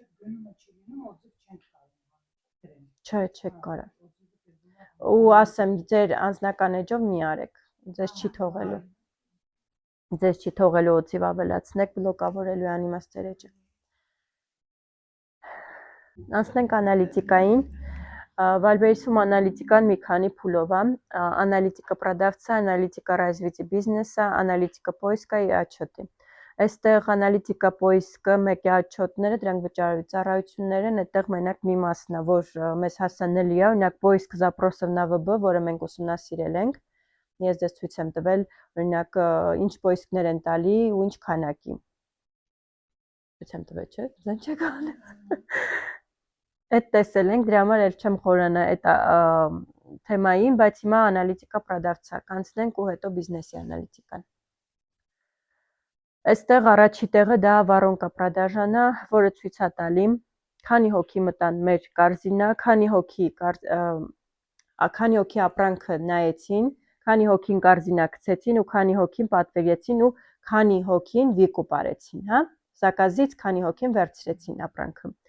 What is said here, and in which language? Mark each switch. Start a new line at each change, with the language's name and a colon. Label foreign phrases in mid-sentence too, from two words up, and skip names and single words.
Armenian: Չէ, չեք կարա։ Ու ասեմ, ձեր անձնական էջով մի արեք, ձեզ չի թողելու։ Ձեզ չի թողելու օձիվ ավելացնեք, բլոկավորելու անիմաստ ձեր էջը։ Անցնենք անալիտիկային։ Вальберисում аналитикան մի քանի փուլով է,
Russian: аналитика продавца, аналитика развития бизнеса, аналитика поиска и отчета։ Այստեղ аналитика поиска
Armenian: մեկի отчетները, դրանք վճարովի ծառայություններ են, այդտեղ մենակ մի մասն է, որ մեզ հասանելի է, օրինակ
Russian: поиск запросов на
Armenian: ՎԲ, որը մենք ուսումնասիրել ենք։ Ես դες ցույց եմ տվել, օրինակ ինչ поискներ են տալի ու ինչ քանակի։ Ցույց եմ տվել, չէ՞, զեն չեք անել։ Այդ տեսել ենք, դրա համար էլ չեմ խորանա այդ թեմային, բայց հիմա
Russian: аналитика продавца,
Armenian: կանցնենք ու հետո բիզնեսի аналитикան։ Այստեղ առաջի տեղը դա
Russian: воронка продажана,
Armenian: որը ցույց է տալի, քանի հոգի մտան մեր կորզինա, քանի հոգի ապրանքը նայեցին, քանի հոգին կորզինա գցեցին ու քանի հոգին պատվիրեցին ու քանի հոգին վիկուպ արեցին, հա։ Զակազից քանի հոգին վերցրեցին ապրանքը։